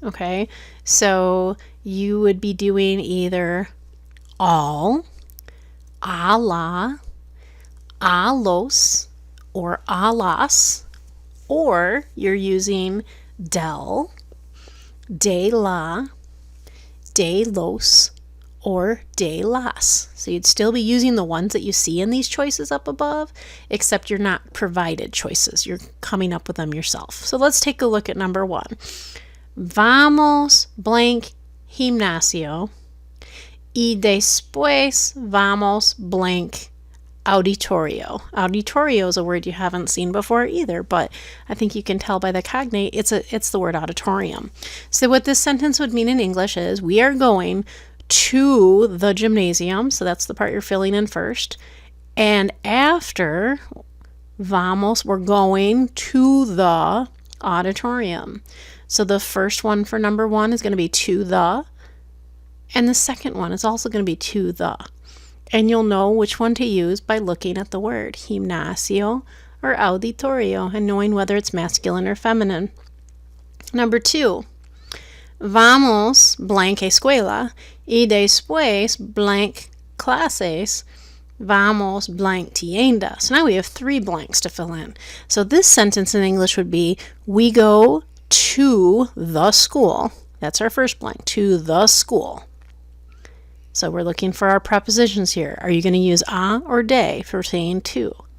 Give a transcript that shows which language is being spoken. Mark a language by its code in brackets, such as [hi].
[en] Okay, so you would be doing either al, a la, a los, or a las, or you're using del, de la, de los, or de las. So you'd still be using the ones that you see in these choices up above, except you're not provided choices. You're coming up with them yourself. So let's take a look at number 1. [es] Vamos [en] blank [es] gimnasio y después vamos blank auditorio. [en] Auditorio is a word you haven't seen before either, but I think you can tell by the cognate it's the word auditorium. So what this sentence would mean in English is we are going to the gymnasium, so that's the part you're filling in first, and after vamos, we're going to the auditorium. So the first one for number 1 is going to be to the, and the second one is also going to be to the. And you'll know which one to use by looking at the word gimnasio or auditorio and knowing whether it's masculine or feminine. Number 2, [es] vamos [en] blank [es] escuela y después blank clases vamos blank tienda. [en] So now we have 3 blanks to fill in. So this sentence in English would be we go to the school. That's our first blank, to the school. So we're looking for our prepositions here. Are you going to use a or de for saying to?